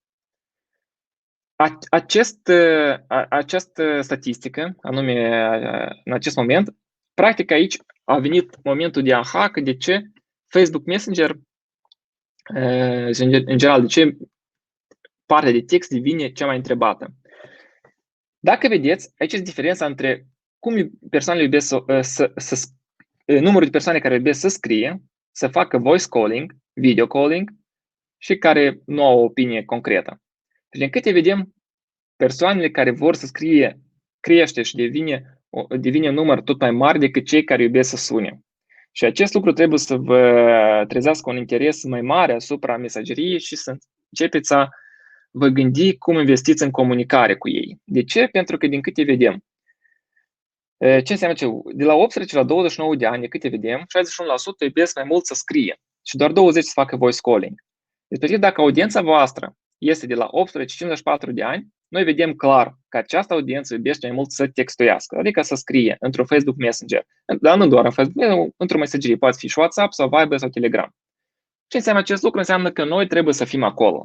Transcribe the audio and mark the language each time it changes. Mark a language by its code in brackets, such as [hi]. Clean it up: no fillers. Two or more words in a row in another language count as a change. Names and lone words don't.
[ro] Această statistică, anume în acest moment, practic aici a venit momentul de aha, că de ce Facebook Messenger, în general, de ce partea de text devine cea mai întrebată. Dacă vedeți, aici este diferența între cum persoanele iubesc numărul de persoane care iubesc să scrie, să facă [en] voice calling, video calling [ro] și care nu au o opinie concretă. Deci, din câte vedem, persoanele care vor să scrie crește și devine un număr tot mai mare decât cei care iubesc să sune. Și acest lucru trebuie să vă trezească un interes mai mare asupra mesageriei și să începeți să vă gândi cum investiți în comunicare cu ei. De ce? Pentru că din câte vedem, ce înseamnă ce? De la 18 la 29 de ani, de câte vedem, 61% iubesc mai mult să scrie și doar 20% să facă [en] voice calling. [ro] Deci, dacă audiența voastră este de la 18-54 de ani, noi vedem clar că această audiență iubește mai mult să textuiască, adică să scrie într-un Facebook Messenger, dar nu doar în Facebook, într-o mesagerie, poate fi și WhatsApp sau Viber sau Telegram. Ce înseamnă acest lucru? Înseamnă că noi trebuie să fim acolo.